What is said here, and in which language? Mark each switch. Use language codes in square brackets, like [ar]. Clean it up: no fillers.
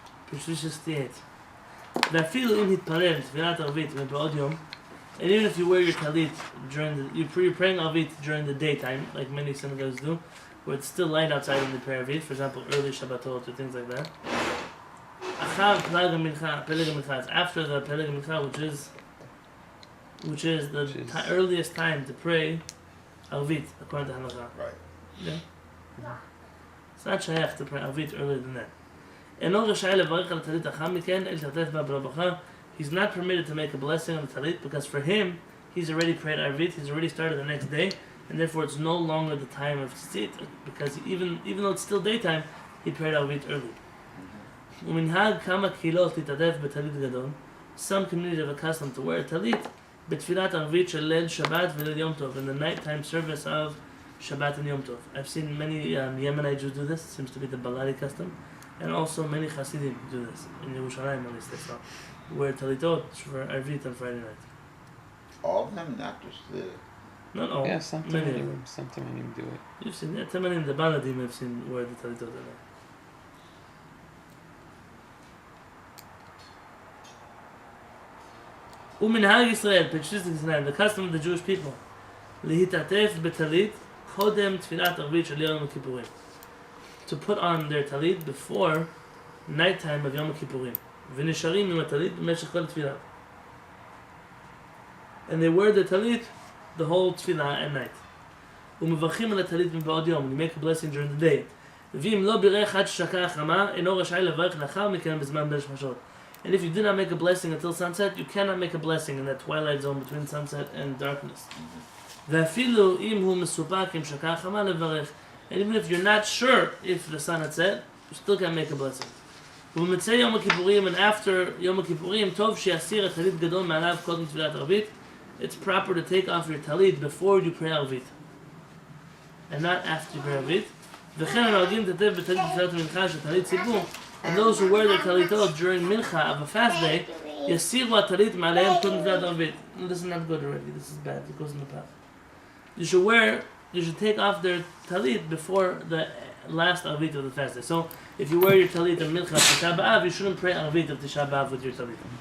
[en] Page 68. [he] ואפילו אם התפלל תפילת ערבית ובעוד יום, [en] and even if you wear your talit you're praying Arvit during the daytime, like many synagogues do, where it's still light outside when they pray Arvit, for example, early Shabbatot or things like that. Achar Peleg HaMincha is after the Peleg HaMincha, which is the earliest time to pray Arvit, according to Halakha. Right. Yeah. It's not shayach to pray Arvit earlier than that. [he] אינו רשאי לברך על הטלית אחר מכן, אל תשתתף בה ברכה. [en] He's not permitted to make a blessing on the talit because for him, he's already prayed Arvit, he's already started the next day, and therefore it's no longer the time of tzitzit, because even though it's still daytime, he prayed Arvit early. [he] ומנהג כמה קהילות להתעטף בטלית גדול. [en] Some communities have a custom to wear a talit [he] בתפילת ערבית של ליל שבת וליל יום טוב, [en] in the nighttime service of Shabbat and Yom Tov. I've seen many Yemenite Jews do this, seems to be the Baladi custom, and also many Hasidim do this, in Yerushalayim at least they saw, wear talitot for Arvit on Friday night. All of them, not just the. Not all, Yeah, some many of them. Tamanim do it. You've seen, yeah, Tamanim, the Baladim I've seen wear the talitot at night. [he] ומנהג ישראל, [en] page 69, the custom of the Jewish people, [he] להתעטף בטלית קודם תפילת ערבית של יום הכיפורים. [en] To put on their talit before nighttime of Yom Kippurim. [he] ונשארים עם הטלית במשך כל התפילה. [en] And they wear the talit the whole tefillah at night. [he] ומברכים על הטלית מבעוד יום. [en] You make a blessing during the day. [he] ואם לא בירך עד ששקעה החמה, אינו רשאי לברך לאחר מכן בזמן בין שמשות. [en] And if you do not make a blessing until sunset, you cannot make a blessing in that twilight zone between sunset and darkness. [he] ואפילו אם הוא מסופק עם שקעה החמה לברך. [en] And even if you're not sure if the sun had set, you still can make a blessing. [he] ובמצא יום הכיפורים, [en] and after [he] יום הכיפורים, טוב שיסיר הטלית גדול מעליו קודם תפילת ערבית. [en] It's proper to take off your talit before you pray ערבית. And not after you pray ערבית. [he] וכן הנוהגים להתעטף בטלית תפילת המנחה של טלית ציבור. [en] And those who wear their talitot during mincha of a fast day, [he] יסירו הטלית מעליהם קודם תפילת ערבית. [en] No, this is not good already, this is bad, it goes in the path. You should take off their talit before the last Arvit of the fast day. So, if you wear your talit on Mincha Tisha B'Av, you shouldn't pray Arvit of Tisha B'Av with your talit.